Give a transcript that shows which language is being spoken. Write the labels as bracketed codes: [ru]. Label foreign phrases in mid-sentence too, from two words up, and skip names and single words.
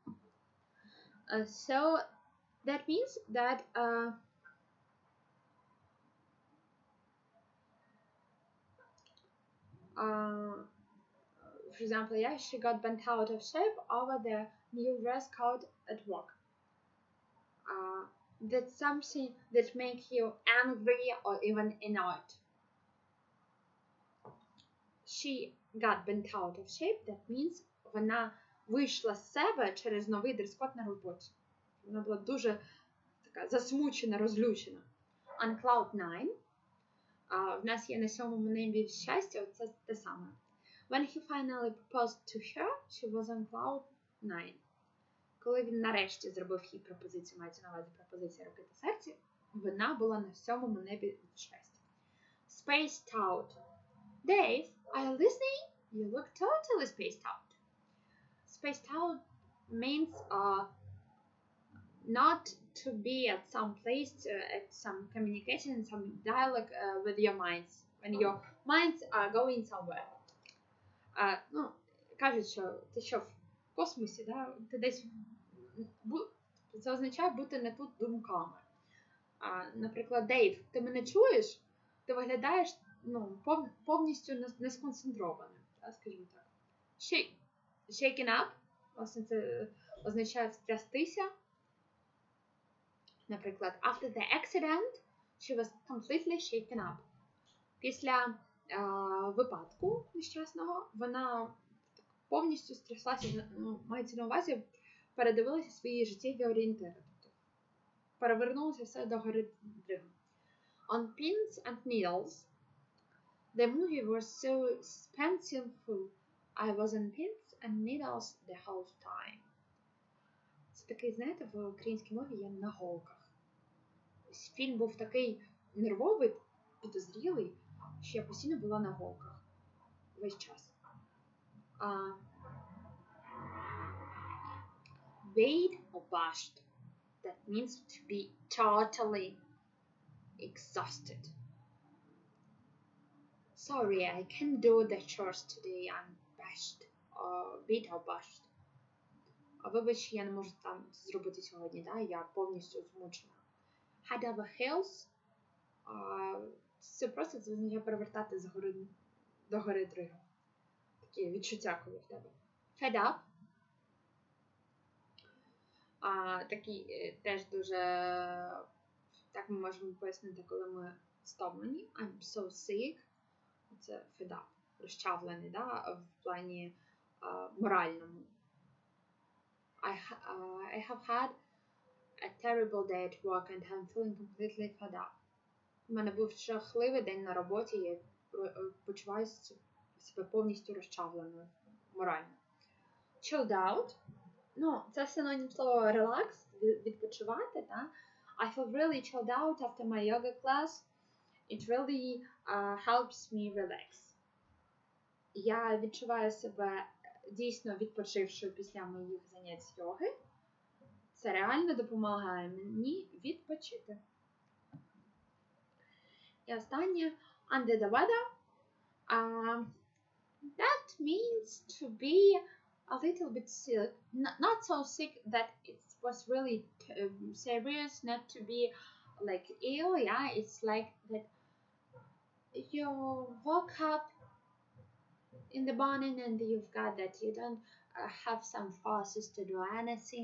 [en] So that means that for example, she got bent out of shape over the new dress code at work. That's something that makes you angry or even annoyed. She got bent out of shape, that means [uk] вона вийшла з себе через новий дрес-код на роботі. Вона була дуже така засмучена, розлючена. [en] On cloud 9. [uk] В нас є на 7-му небі щастя, це те саме. [en] When he finally proposed to her, she was on cloud 9. [uk] Коли він нарешті зробив їй пропозицію, мається на увазі пропозиція руки та серця, вона була на 7-му небі від щастя. [en] Spaced out. Dave, are you listening? You look totally spaced out. Spaced out means not to be at some place, at some communication, some dialogue with your minds. When your minds are going somewhere. [uk] Кажуть, що ти що в космосі, ти десь... Це означає бути не тут думками. Наприклад, Дейв, ти мене чуєш? Ти виглядаєш повністю не сконцентрованим, скажімо так. [en] Shaken up, [uk] власне, це означає встрястися. Наприклад, [en] after the accident, she was completely shaken up. [uk] Після випадку нещасного вона повністю стряслася, мається на увазі, передивилася свої життєві орієнтири. Тобто перевернулося все до гори дригом. [en] On pins and needles, the movie was so suspenseful. I was on pins and needles the whole time. [uk] Це такий, знаєте, в українській мові є на голках. Фільм був такий нервовий, підозрілий, що я постійно була на голках весь час. [en] Weighed or bashed. That means to be totally exhausted. Sorry, I can't do the chores today. I'm bashed. Beat or bashed. [uk] Вибач, я не можу там зробити сьогодні, да? Я повністю змучена. [en] Head over heels. [uk] Це просто означає перевертати до гори дригом. Такі відчуття, коли в тебе. [en] Head up. [uk] Такий теж дуже, так ми можемо пояснити, коли ми стомлені. [en] I'm so sick. Це fed up. [uk] Розчавлений, да? В плані моральному. [en] I have had a terrible day at work and I'm feeling completely fed up. [uk] У мене був жахливий день на роботі, я почуваю себе повністю розчавленою морально. [en] Chilled out. [uk] Це синонім слова relax, відпочивати, так? [en] I feel really chilled out after my yoga class. It really helps me relax. [uk] Я відчуваю себе дійсно відпочившою після моїх занять з йоги. Це реально допомагає мені відпочити. І останнє, [en] under the weather. That means to be a little bit sick. Not so sick that it was really serious, not to be like ill, yeah. It's like that you woke up in the morning and you've got that you don't have some forces to do anything.